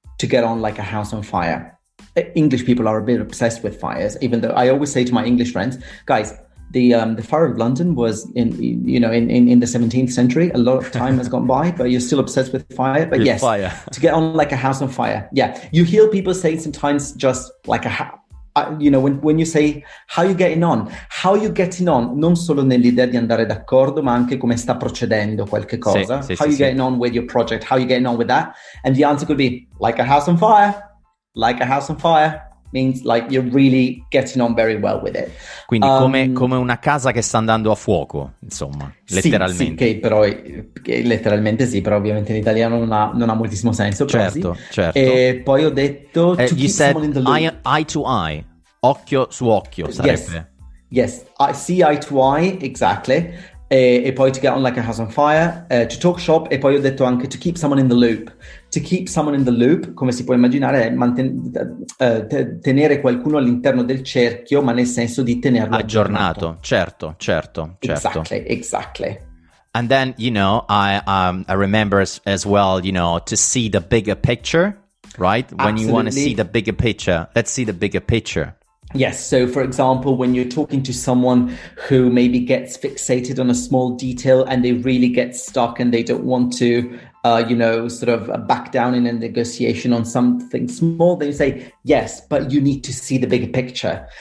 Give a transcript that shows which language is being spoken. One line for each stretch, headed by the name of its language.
English: To get on like a house on fire. English people are a bit obsessed with fires, even though I always say to my English friends, guys, the fire of London was in the 17th century. A lot of time has gone by, but you're still obsessed with fire. But yes, fire. To get on like a house on fire. Yeah, you hear people saying sometimes just like when you say how you getting on
Italian: non solo nell'idea di andare d'accordo, ma anche come sta procedendo qualche cosa.
English: How you getting on with your project? How you getting on with that? And the answer could be like a house on fire. Like a house on fire means like you're really getting on very well with it.
Italian: Quindi come una casa che sta andando a fuoco, insomma, letteralmente. Sì, che però letteralmente sì, però ovviamente in italiano non ha moltissimo senso. Certo. E poi ho detto
English: to keep someone in the loop. Eye to eye,
Italian: occhio su occhio sarebbe. Yes, I see eye to eye, exactly. E poi to get on like a house on fire, to talk shop, e poi ho detto anche to keep someone in the loop.
English: To keep someone in the loop,
Italian: come si può immaginare, è tenere qualcuno all'interno del cerchio, ma nel senso di tenerlo aggiornato. Certo.
English: Exactly. And then, I remember as well, to see the bigger picture, right? When you want to see the bigger picture, let's see the bigger picture. Yes. So, for example, when you're talking to someone who maybe gets fixated on a small detail and they really get stuck and they don't want to, sort of back down in a negotiation on something small, then you say, yes, but you need to see the bigger picture.